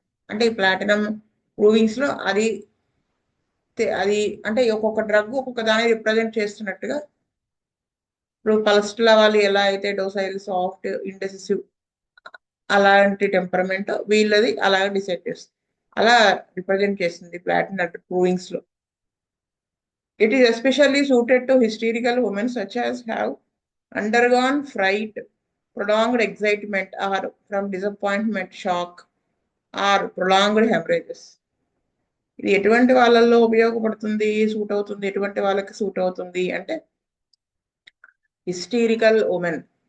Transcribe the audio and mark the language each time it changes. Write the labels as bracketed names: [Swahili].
[Telugu] అంటే ఈ platinum provings లో అది అంటే ఒక్కొక్క డ్రగ్ ఒక్కొక్క దాన్ని రిప్రజెంట్ చేస్తున్నట్టుగా. ఇప్పుడు పల్స్ట్ల వాళ్ళు ఎలా అయితే డోసైల్ సాఫ్ట్ ఇండెసిసివ్ అలాంటి టెంపరమెంట్ వీళ్ళది అలా డిసైడ్ చేస్తుంది, అలా రిప్రజెంట్ చేస్తుంది ప్లాటినం ప్రూవింగ్స్ లో. [English] It is especially suited to hysterical women such as have undergone fright, prolonged excitement, or from disappointment, shock, or prolonged hemorrhages. [Telugu] ఇది ఎటువంటి వాళ్ళల్లో ఉపయోగపడుతుంది, సూట్ అవుతుంది, ఎటువంటి వాళ్ళకి సూట్ అవుతుంది అంటే హిస్టీరికల్ ఉమెన్.